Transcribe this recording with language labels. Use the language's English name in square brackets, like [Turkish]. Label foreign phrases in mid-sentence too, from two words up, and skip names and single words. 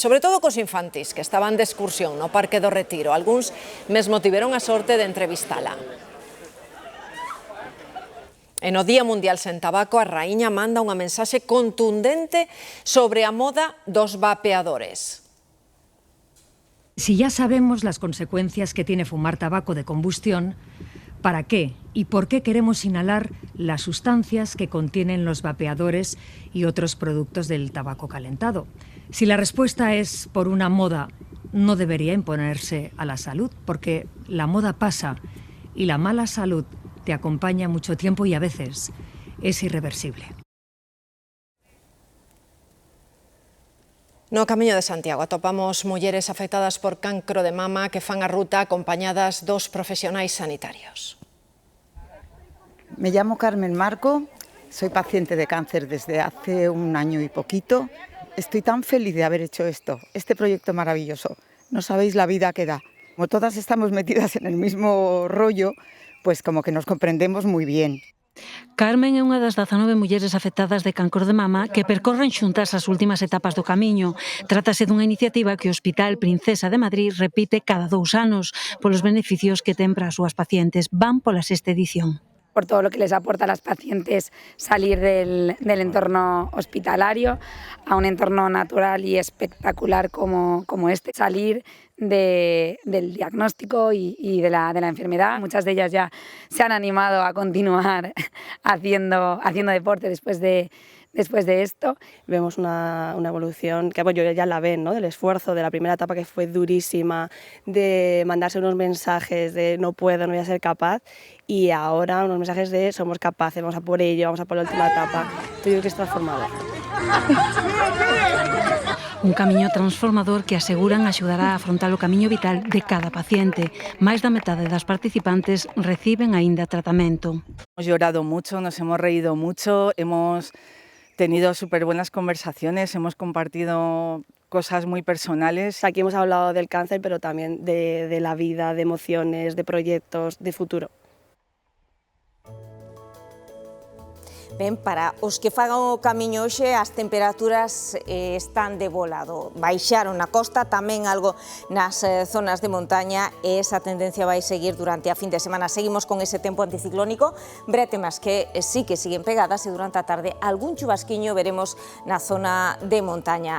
[Galician] Sobre todo cos infantis, que estaban de excursión no Parque do Retiro. Algúns mesmo tiveron a sorte de entrevistala. E no Día Mundial sen Tabaco, a raíña manda unha mensaxe contundente sobre a moda dos vapeadores. [Spanish] Si ya sabemos las consecuencias que tiene fumar tabaco de combustión, ¿para qué y por qué queremos inhalar las sustancias que contienen los vapeadores y otros productos del tabaco calentado? Si la respuesta es por una moda, no debería imponerse a la salud, porque la moda pasa y la mala salud te acompaña mucho tiempo y a veces es irreversible. [Galician] No Camiño de Santiago atopamos mulleres afectadas por cancro de mama que fan a ruta acompañadas dos profesionais sanitarios. [Spanish] Me llamo Carmen Marco, soy paciente de cáncer desde hace un año y poquito. Estoy tan feliz de haber hecho esto, este proyecto maravilloso. No sabéis la vida que da. Como todas estamos metidas en el mismo rollo, pues como que nos comprendemos muy bien. [Galician] Carmen é unha das 19 mulleres afectadas de cancro de mama que percorren xuntas as últimas etapas do camiño. Trátase dunha iniciativa que o Hospital Princesa de Madrid repite cada 2 anos polos beneficios que ten para as súas pacientes. Van pola 6ª edición. [Spanish] Por todo lo que les aporta a las pacientes salir del entorno hospitalario a un entorno natural y espectacular como este, salir del diagnóstico y de la enfermedad. Muchas de ellas ya se han animado a continuar haciendo deporte después de esto. Vemos una evolución que bueno, ya la ven, ¿no? Del esfuerzo de la primera etapa, que fue durísima, de mandarse unos mensajes de no puedo, no voy a ser capaz, y ahora unos mensajes de somos capaces, vamos a por ello, vamos a por la última etapa. Yo digo que es transformador. [Galician] Un camiño transformador que aseguran axudará a afrontar o camiño vital de cada paciente. Máis da metade das participantes reciben aínda tratamento. [Spanish] Hemos llorado mucho, nos hemos reído mucho, hemos tenido súper buenas conversaciones, hemos compartido cosas muy personales. Aquí hemos hablado del cáncer, pero también de la vida, de emociones, de proyectos, de futuro. [Galician] Ben, para os que fagan o camiño hoxe, as temperaturas están de volado. Baixaron na costa, tamén algo nas zonas de montaña, e esa tendencia vai seguir durante a fin de semana. Seguimos con ese tempo anticiclónico, brétemas [Spanish] que sí que siguen pegadas, [Galician] e durante a tarde algún chubasquiño veremos na zona de montaña.